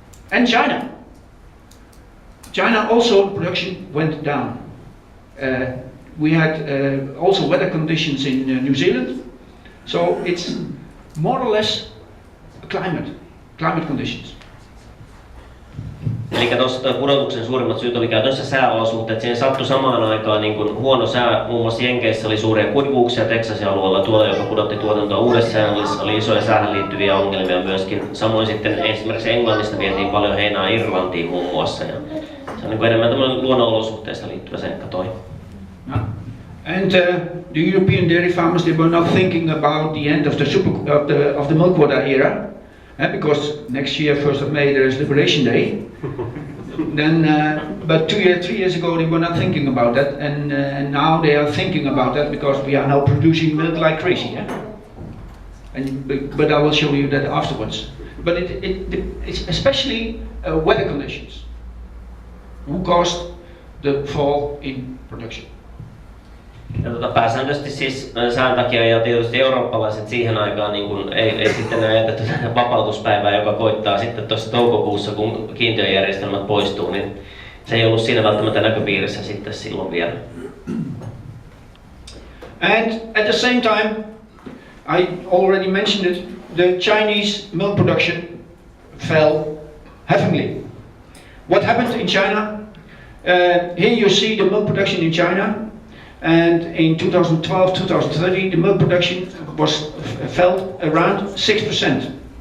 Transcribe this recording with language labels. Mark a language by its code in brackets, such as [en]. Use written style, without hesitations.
[en] And China. China also production went down. We had also weather conditions in New Zealand. So it's more or less climate conditions. [fi] Eli tuossa pudotuksen suurimmat syyt oli käytännössä sääolosuhteet. Siihen sattui samaan aikaan niin kuin huono sää. Muun muassa Jenkeissä oli suuria kuivuuksia Texasin alueella tuolla, joka pudotti tuotantoa Uudessa-Seelannissa. Oli isoja säähän liittyviä ongelmia myöskin. Samoin sitten esimerkiksi Englannista vietiin paljon heinää Irlantiin muun muassa. Ja se on niin kuin enemmän tämmöinen luonnonolosuhteista liittyvä seikka toi. [en] And the European dairy farmers, they were not thinking about the end of the milk quota era, because next year, 1st of May, there is Liberation Day. Then, but 3 years ago, they were not thinking about that, and now they are thinking about that because we are now producing milk like crazy. Yeah? But I will show you that afterwards. But it's especially weather conditions who caused the fall in production. [fi] Ja pääsääntöisesti siis sään takia ja tietysti eurooppalaiset siihen aikaan niin kun ei sitten ajatettu vapautuspäivää, joka koittaa sitten tuossa toukokuussa, kun kiintiöjärjestelmät poistuu, niin se ei ollut siinä välttämättä näköpiirissä sitten silloin vielä. [en] And at the same time, I already mentioned it, the Chinese milk production fell heavily. What happened in China? Here you see the milk production in China. And in 2012-2013, the milk production fell around 6%.